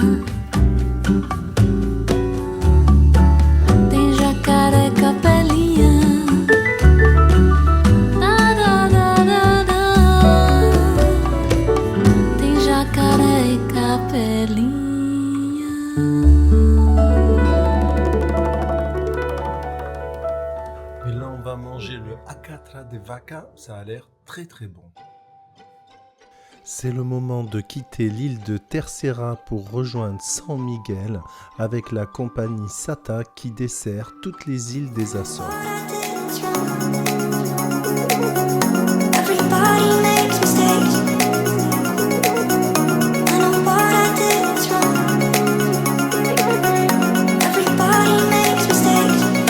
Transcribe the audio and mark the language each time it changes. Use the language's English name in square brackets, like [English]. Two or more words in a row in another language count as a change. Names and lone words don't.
[Portuguese] Tem jacaré capelinha. Da, da, da, da, da. Tem jacaré e capelinha. [French] Et là, on va manger le [Portuguese] alcatra de vaca. [French] Ça a l'air très très bon. C'est le moment de quitter l'île de Terceira pour rejoindre São Miguel avec la compagnie Sata qui dessert toutes les îles des Açores. [English] Everybody makes mistakes. I know what I did was wrong. Everybody makes mistakes.